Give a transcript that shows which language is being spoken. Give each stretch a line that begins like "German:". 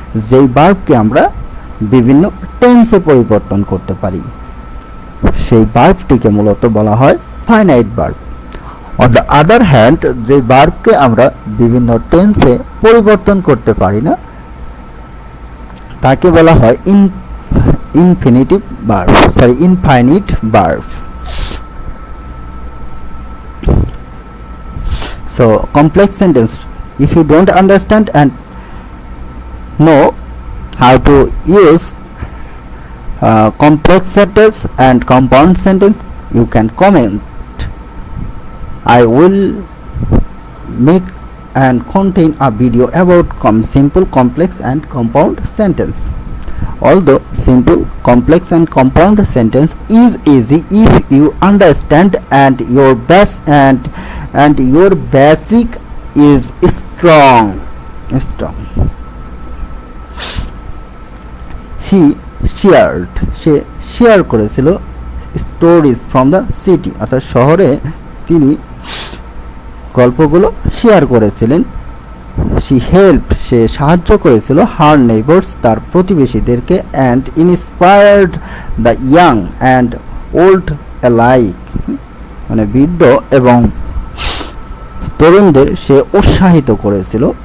Bangla: যেই ভার্বকে আমরা বিভিন্ন টেন্সে পরিবর্তন করতে পারি সেই ভার্বটিকে মূলত বলা হয় finite verb. On the other hand যে ভার্বকে আমরা বিভিন্ন টেন্সে পরিবর্তন করতে পারি না তাকে বলা হয় infinitive verb, infinite verb.
English: So complex sentence, if you don't understand and know how to use complex sentence and compound sentence, you can comment. I will make and contain a video about simple, complex and compound sentence. Although simple, complex and compound sentence is easy if you understand and your best and your basic is strong. She shared,
Bangla: say share করেছিল
English: stories from the city,
Bangla: অর্থাৎ শহরে তিনি গল্পগুলো share করেছিলেন।
English: she helped,
Bangla: সে সাহায্য করেছিল
English: her neighbors,
Bangla: তার প্রতিবেশীদেরকে,
English: and inspired the young and old alike,
Bangla: মানে বৃদ্ধ এবং তরুণদের সে উৎসাহিত করেছিল।